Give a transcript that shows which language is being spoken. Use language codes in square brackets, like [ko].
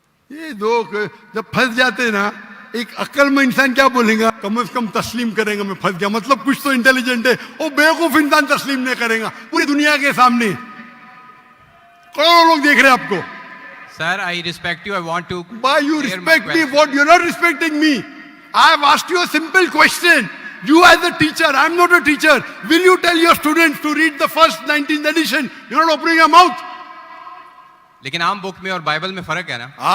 [hi] ये दो जब फंस जाते ना, एक अक्लमंद इंसान क्या बोलेगा? कम से कम तस्लीम करेगा मैं फंस गया, मतलब कुछ तो इंटेलिजेंट है। वो बेवकूफ इंसान तस्लीम नहीं करेगा पूरी दुनिया के सामने। करोड़ों लोग देख रहे हैं आपको। [en] Sir I respect you, I want to. Why you respect me? What? You're not respecting me. I have asked you a simple question. You as a teacher, I'm not a teacher. Will you tell your students to read the first 19th edition? You're not opening your mouth. [hi] लेकिन आम book में और Bible में फर्क है ना।